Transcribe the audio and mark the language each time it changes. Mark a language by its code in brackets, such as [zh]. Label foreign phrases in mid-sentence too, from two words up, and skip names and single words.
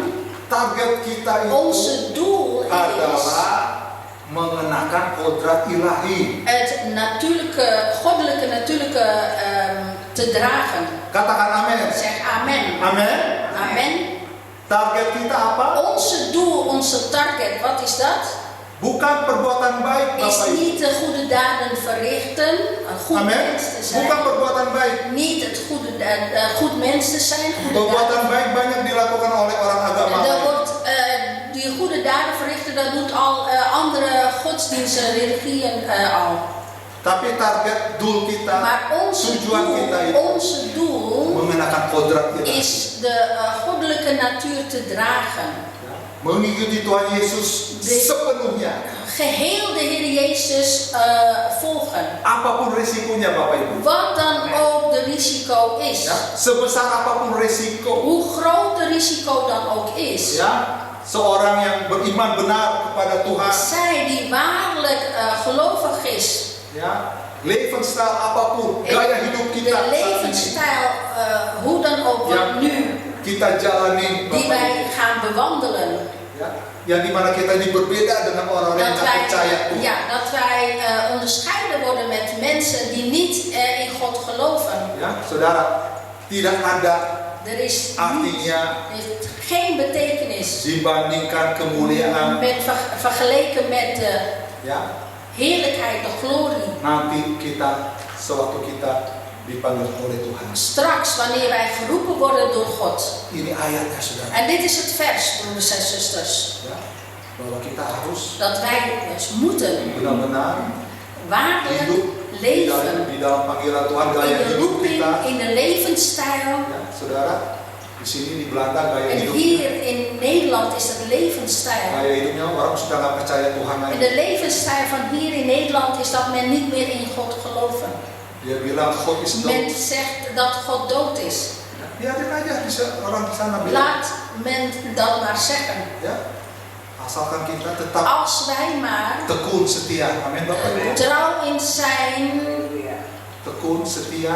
[id] Target kita itu [nl] Onze doel is [id] adalah mengenakan kodrat ilahi. [nl] het goddelijke te dragen. [id] Katakan amin. [nl] Zeg amen. [id] Amin. [nl] Amen. [id] Target kita apa? [nl] Onze doel, onze target, wat is dat? [id] Bukan perbuatan baik, [nl] Is [id] Bapak Ibu. [nl] niet de goede daden verrichten, een goed [id] Amin. [nl] mens te zijn. [id] Bukan perbuatan baik. [nl] Niet het goed mens te zijn, goede [id] Perbuatan [nl] daden. [id] baik banyak dilakukan oleh orang agama [nl] Er [id] lain. [nl] wordt, die goede daden verrichten, dat doet al andere godsdiensten, religieën al. [id] Tapi target doel kita, [nl] Maar [id] tujuan kita itu [nl] onze doel [id] mengenakan kodrat kita, [nl] is de goddelijke natuur te dragen. [id] mengikuti Tuhan Yesus sepenuhnya. [nl] Geheel de Heer Jezus volgen. [id] Apapun risikonya, Bapak Ibu. [nl] Wat dan ook de risico is. [id] Ya, sebesar apapun risiko. [nl] Hoe groot de risico dan ook is. [id] Ya, seorang yang beriman benar kepada Tuhan. [nl] Zij die waarlijk gelovig is. [id] Ya, levensstijl apapun, gaya hidup kita [nl] De [id] saat ini, [nl] levensstijl, hoe dan ook wat nu, [id] kita jalani, [nl] die [id] Bapak Ibu. [nl] wij gaan bewandelen. [id] Ya, yang dimana kita ini berbeda dengan orang-orang yang [nl] Dat [id] tidak percaya [nl] wij, [id] Tuhan. [nl] ja, dat wij onderscheiden worden met mensen die niet in God geloven. [id] Ya, saudara, tidak ada [nl] Er is [id] artinya [nl] heeft geen betekenis [id] dibandingkan kemuliaan, [nl] vergeleken met de [id] ya, [nl] heerlijkheid, de glorie. [id] nanti kita sewaktu kita dipanggil oleh Tuhan. [nl] Straks, wanneer wij geroepen worden door God. [id] Ini ayatnya, saudara. [nl] En dit is het vers, broeders en zusters. [id] Ya, bahwa kita harus [nl] Dat wij dus moeten [id] benar-benar [nl] waarlijk [id] hidup [nl] leven. [id] di dalam panggilan Tuhan, [nl] In [id] gaya [nl] de [id] hidup [nl] roeping, [id] kita. [nl] in de levensstijl. [id] Ya, saudara, di sini di Belanda gaya [nl] En [id] hidup. [nl] hier in Nederland is het levensstijl. [id] Gaya hidupnya orang sudah nggak percaya Tuhan [nl] En [id] lagi. [nl] de levensstijl van hier in Nederland is dat men niet meer in God geloven. [id] Dia bilang [nl] God is dood. Men zegt dat God dood is. [id] Biarin aja bisa orang di sana bilang. [nl] Laat men dat maar zeggen. [id] Ya, asalkan kita tetap [nl] Als wij maar [id] tekun setia. Amin, Bapak Ibu. [nl] trouw in zijn [id] Tekun setia.